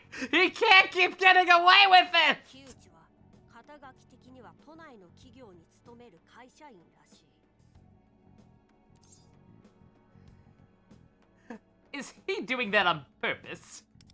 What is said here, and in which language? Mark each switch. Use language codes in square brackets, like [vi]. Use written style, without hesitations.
[en] He can't keep getting away with it! [ja] 木内は肩書き的には都内の企業に勤める会社員らしい。 [en] Is he doing that on purpose?